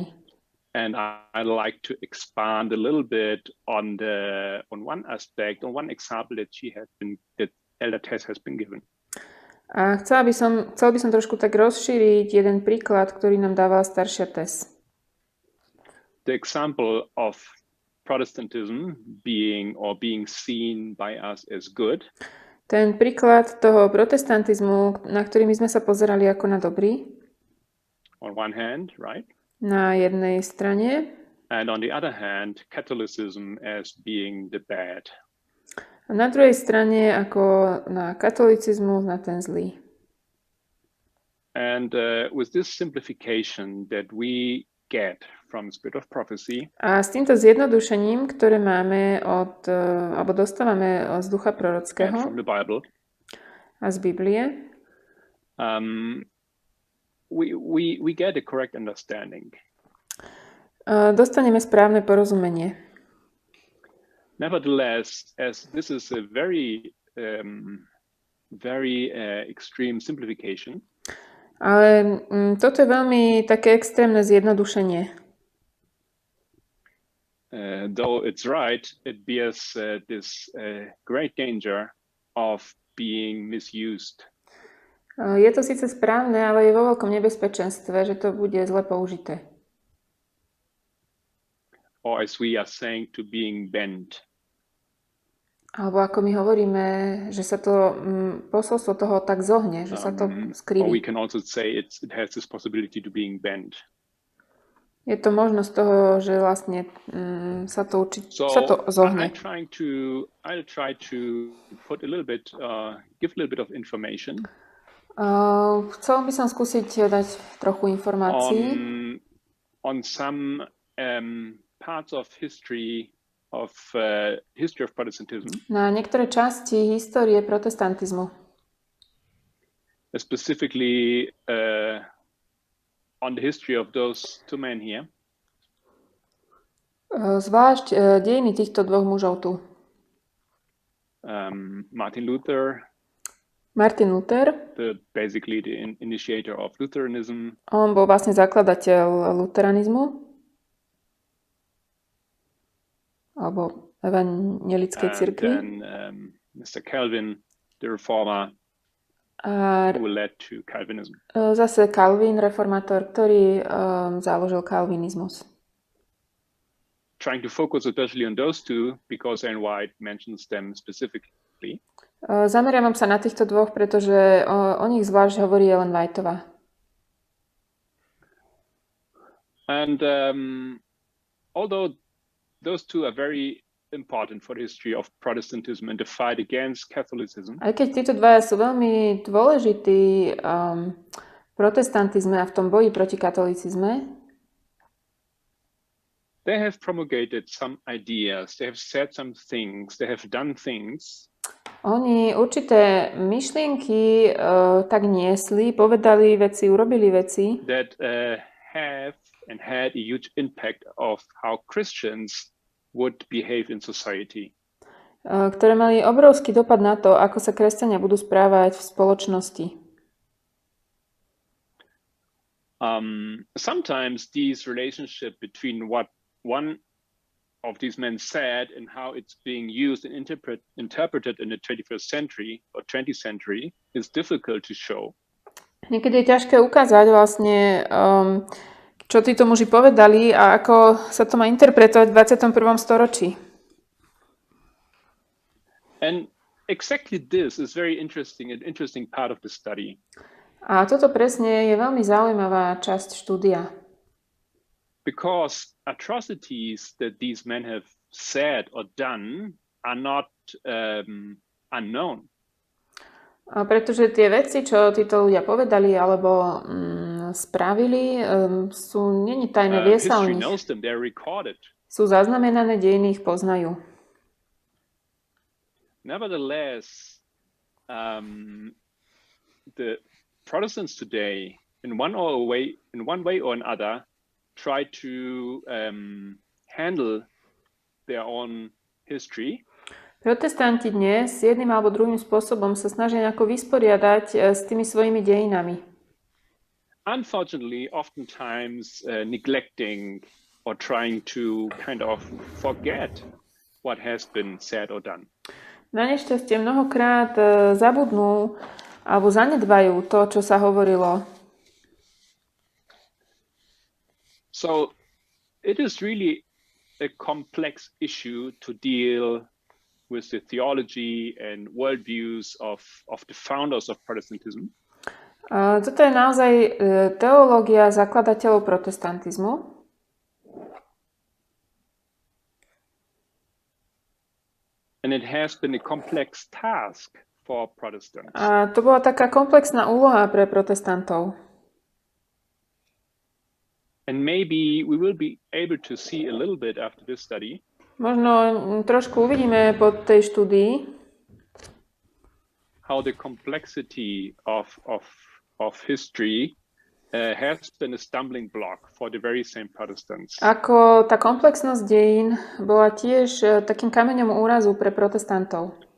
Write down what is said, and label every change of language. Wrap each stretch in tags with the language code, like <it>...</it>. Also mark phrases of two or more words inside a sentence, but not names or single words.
<en>And I'd like to expand a little bit on one aspect, on one example that Elder Tess has been given.</en> <sk>A chcel by som trošku tak rozšíriť jeden príklad, ktorý nám dávala staršia Tess.</sk> <en>The example of Protestantism being seen by us as good.</en> <sk>Ten príklad toho protestantizmu, na ktorý my sme sa pozerali ako na dobrý.</sk> <en>On one hand, right?</en> <sk>Na jednej strane.</sk> <en>And on the other hand, Catholicism as being the bad.</en> <sk>A na druhej strane ako na katolicizmus, na ten zlý.</sk> <en>And with this simplification that we get from Spirit of Prophecy.</en> <sk>A s týmto zjednodušením, ktoré máme alebo dostávame z ducha prorockého</sk> <en>from the Bible,</en> <sk>a z Biblie,</sk> <en>we get a correct understanding.</en> <sk>Dostaneme správne porozumenie.</sk> <en>Nevertheless, as this is a very extreme simplification.</en> <sk>Ale toto je veľmi také extrémne zjednodušenie.</sk> <en>Though it's right, it bears this great danger of being misused.</en> <sk>Je to síce správne, ale je vo veľkom nebezpečenstve, že to bude zle použité.</sk> <en>Or as we are saying, to being bent.</en> <sk>Alebo ako my hovoríme, že sa to posolstvo toho tak zohne, že sa to skriví.</sk> <en>Or we can also say it has this possibility to being bent.</en> <sk>Je to možnosť toho, že vlastne sa to zohne.</sk> <en>I'll try to put a little bit, give a little bit of information.</en> <sk>Chcel by som skúsiť dať trochu informácií.</sk> <en>On some parts of history of Protestantism.</en> <sk>Na niektoré časti histórie protestantizmu.</sk> <en>Specifically on the history of those two men here.</en> <sk>Zvlášť dejiny týchto dvoch mužov tu.</sk> <en>Martin Luther basically the initiator of Lutheranism.</en> <sk>On bol vlastne zakladateľ luteranizmu alebo evangelickej cirkvi.</sk> <en>And then Mr. Calvin, the reformer,</en> <sk>A</sk> <en>who led to Calvinism.</en> <sk>zase Kalvín, reformátor, ktorý založil kalvinizmus.</sk> <en>Trying to focus especially on those two because Ellen White mentions them specifically.</en> <sk>Zameriavam sa na týchto dvoch, pretože o nich zvlášť hovorí Ellen Whiteová.</sk> <en>And although those two are very important for the history of Protestantism and the fight against Catholicism,</en> <sk>Aj keď títo dvaja sú veľmi dôležití v protestantizme a v tom boji proti katolicizme,</sk> <en>they have promulgated some ideas, they have said some things, they have done things</en> <sk>oni určité myšlienky tak niesli, povedali veci, urobili veci,</sk> <en>that have and had a huge impact of how Christians would behave in society.</en> <sk>Ktoré mali obrovský dopad na to, ako sa kresťania budú správať v spoločnosti.</sk> <en>Sometimes these relationship between what one of these men said and how it's being used and interpreted in the 21st century or 20th century is difficult to show.</en> <sk>Niekedy je ťažké ukázať vlastne, čo títo muži povedali a ako sa to má interpretovať v 21. storočí.</sk> <en>And exactly this is very interesting, an interesting part of the study.</en> <sk>A toto presne je veľmi zaujímavá časť štúdia.</sk> <en>Because atrocities that these men have said or done are not unknown.</en> <sk>A pretože tie veci, čo títo ľudia povedali alebo spravili, není tajné, vie sa o nich. Sú zaznamenané, dejiny ich poznajú.</sk> <en>Nevertheless, the Protestants today, in one way or another, try to handle their own history.</en> <sk>Protestanti dnes jedným alebo druhým spôsobom sa snažia nejako vysporiadať s tými svojimi dejinami.</sk> <en>Unfortunately, oftentimes neglecting or trying to kind of forget what has been said or done.</en> <sk>Na nešťastie mnohokrát zabudnú alebo zanedbajú to, čo sa hovorilo.</sk> <en>So it is really a complex issue to deal with the theology and worldviews of the founders of Protestantism.</en> <sk>Toto je naozaj teológia zakladateľov protestantizmu.</sk> <en>And it has been a complex task for Protestants.</en> <sk>A to bola taká komplexná úloha pre protestantov.</sk> <en>And maybe we will be able to see a little bit after this study.</en> <sk>Možno trošku uvidíme po tej štúdii,</sk> <en>how the complexity of history has been a stumbling block for the very same Protestants.</en> <sk>Ako tá komplexnosť dejín bola tiež takým kameňom úrazu pre protestantov.</sk>